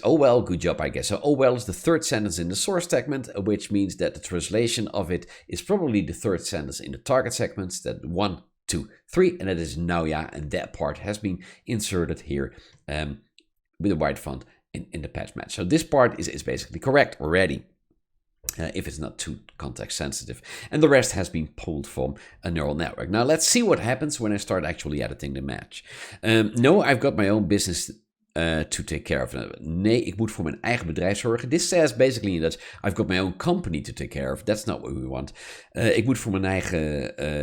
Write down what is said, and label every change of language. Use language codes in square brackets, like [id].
[en] Oh well, good job, I guess. So oh well is the third sentence in the source segment, which means that the translation of it is probably the third sentence in the target segments, that 1, 2, 3, and that is now, yeah, and that part has been inserted here with a white font in the patch match. So this part is basically correct already, if it's not too context sensitive, and the rest has been pulled from a neural network. Now let's see what happens when I start actually editing the match. No, I've got my own business to take care of. [nl] Nee, ik moet voor mijn eigen bedrijf zorgen. [en] This says basically that I've got my own company to take care of. That's not what we want. [nl] Ik moet voor mijn eigen...